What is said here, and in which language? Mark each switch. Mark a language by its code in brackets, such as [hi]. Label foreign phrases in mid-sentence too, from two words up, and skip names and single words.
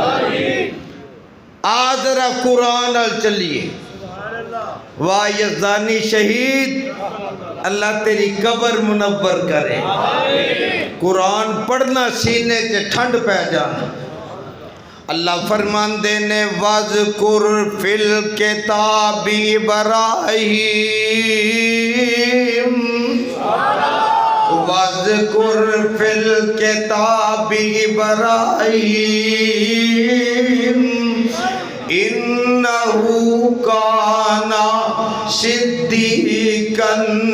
[pa] آ ذرا قرآن نال چلیے. واہ یزدانی شہید اللہ تیری قبر منور کرے. قرآن پڑھنا سینے چ ٹھنڈ پے جائے. اللہ فرماندے نے [ar] واذكر في الكتاب إبراهيم, واذكر في الكتاب إبراهيم إنه كان صديقا